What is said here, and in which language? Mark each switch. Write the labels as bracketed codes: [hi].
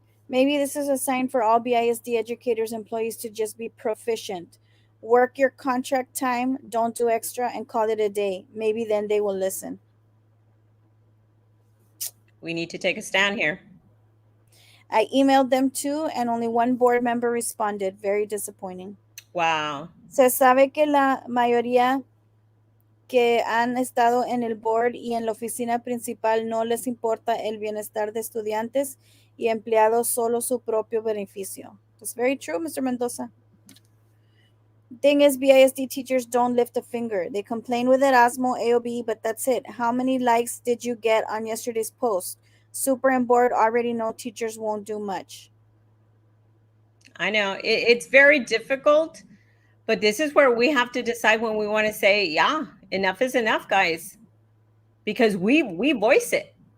[en] Maybe this is a sign for all BISD educators employees to just be proficient. Work your contract time, don't do extra, and call it a day. Maybe then they will listen. We need to take a stand here. I emailed them too, and only one board member responded. Very disappointing. Wow. [es] Se sabe que la mayoría que han estado en el board y en la oficina principal no les importa el bienestar de estudiantes y empleados, solo su propio beneficio. [en] That's very true, Mr. Mendoza. Thing is, BISD teachers don't lift a finger. They complain with Erasmo, AOB, but that's it. How many likes did you get on yesterday's post? Super and board already know teachers won't do much. I know it's very difficult, but this is where we have to decide when we want to say, yeah, enough is enough, guys, because we voice it.